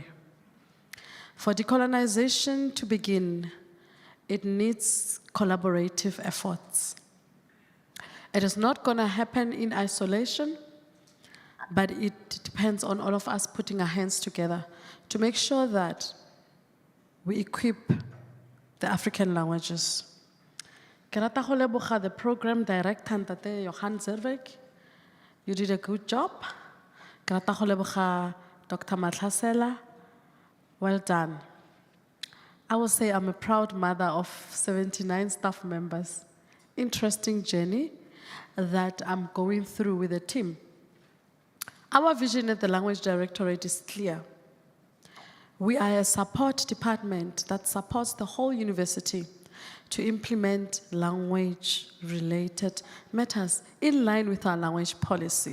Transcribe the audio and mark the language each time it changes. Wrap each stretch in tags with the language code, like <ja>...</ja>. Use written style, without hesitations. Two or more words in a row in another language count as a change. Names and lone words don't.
<en>For decolonization to begin, it needs collaborative efforts. It is not going to happen in isolation, but it depends on all of us putting our hands together to make sure that we equip the African languages.</en> <tn>Ke rata go leboga</tn> <en>the program director,</en> <tn>Ntate Johan Zervik.</tn> <en>You did a good job.</en> <tn>Ke rata go leboga Dr. Mahlasela.</tn> <en>Well done. I will say I'm a proud mother of 79 staff members. Interesting journey that I'm going through with the team. Our vision at the Language Directorate is clear. We are a support department that supports the whole university to implement language-related matters in line with our language policy.</en>